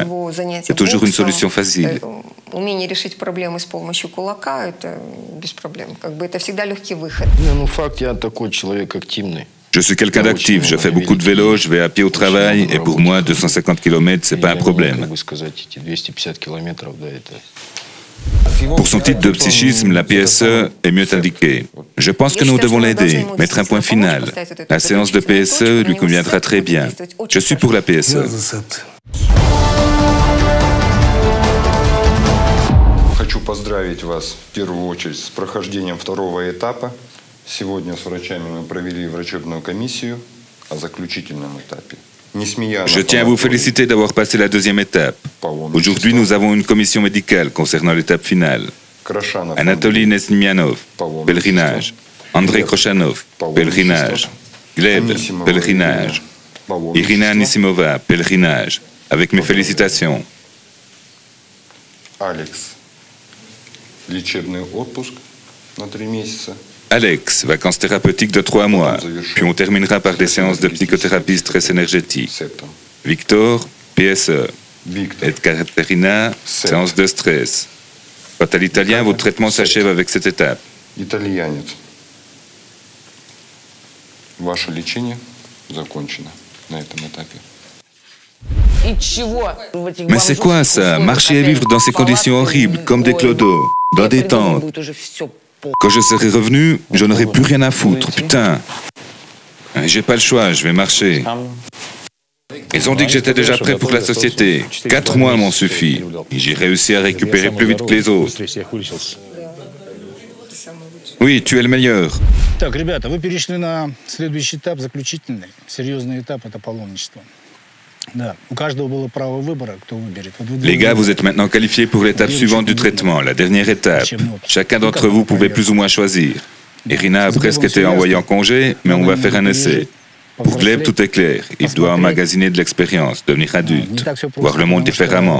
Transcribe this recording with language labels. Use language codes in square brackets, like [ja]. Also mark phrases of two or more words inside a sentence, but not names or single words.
[fr] C'est toujours une solution facile. Je suis quelqu'un d'actif, je fais beaucoup de vélo, je vais à pied au travail et pour moi 250 km c'est pas un problème. Pour son titre de psychisme, la PSE est mieux indiquée. Je pense que nous devons l'aider, mettre un point final. La séance de PSE lui conviendra très bien. Je suis pour la PSE. [ru] Хочу поздравить вас в первую очередь с прохождением второго этапа. Сегодня с врачами мы провели врачебную комиссию о заключительном этапе. [fr] Je tiens à vous féliciter d'avoir passé la deuxième étape. Aujourd'hui, nous avons une commission médicale concernant l'étape finale. Anatoly Nesmianov, pèlerinage. Andrei Kroshanov, pèlerinage. Gleb, pèlerinage. Irina Anisimova, pèlerinage. Avec mes félicitations. Alex, [ru] лечебный отпуск на 3 месяца. [fr] Alex, vacances thérapeutiques de 3 mois, puis on terminera par des séances de psychothérapie stress énergétique. Victor, PSE. Et Katerina, séance de stress. Quant à l'italien, votre traitement s'achève avec cette étape. [ru] Итальянец. Ваше лечение закончено на этом этапе. [fr] Mais c'est quoi ça? Marcher et vivre dans ces conditions horribles, comme des clodos, dans des tentes. Quand je serai revenu, je n'aurai plus rien à foutre, putain. J'ai pas le choix, je vais marcher. Ils ont dit que j'étais déjà prêt pour la société. 4 mois m'ont suffi. Et j'ai réussi à récupérer plus vite que les autres. Oui, tu es le meilleur. [ru] Так, ребята, вы перешли на следующий этап, заключительный. Серьезный этап – это паломничество. Да, у каждого было право выбора, кто выберет. [fr] Les gars, vous êtes maintenant qualifiés pour l'étape suivante du traitement, la dernière étape. Chacun d'entre vous pouvait plus ou moins choisir. Irina a presque été envoyée en congé, mais on va faire un essai. Pour Gleb, tout est clair. Il doit emmagasiner de l'expérience, devenir adulte, voir le monde différemment.